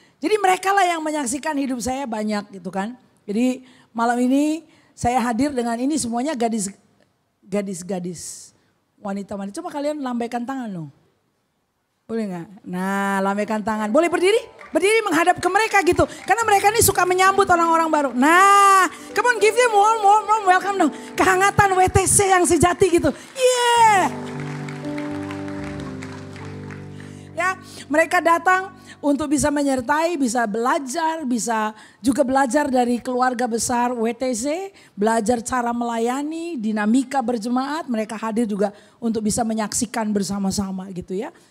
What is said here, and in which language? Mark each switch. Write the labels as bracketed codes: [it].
[id] Jadi mereka lah yang menyaksikan hidup saya banyak gitu kan. Jadi malam ini saya hadir dengan ini semuanya gadis-gadis. Wanita-wanita. Coba kalian lambaikan tangan loh. Boleh gak? Nah lambaikan tangan. Boleh berdiri? Berdiri menghadap ke mereka gitu. Karena mereka ini suka menyambut orang-orang baru. [en] Nah come on give them warm welcome [id] dong. Kehangatan WTC yang sejati gitu. Yeah. Ya mereka datang untuk bisa menyertai, bisa belajar, bisa juga belajar dari keluarga besar WTC. Belajar cara melayani, dinamika berjemaat. Mereka hadir juga untuk bisa menyaksikan bersama-sama gitu ya.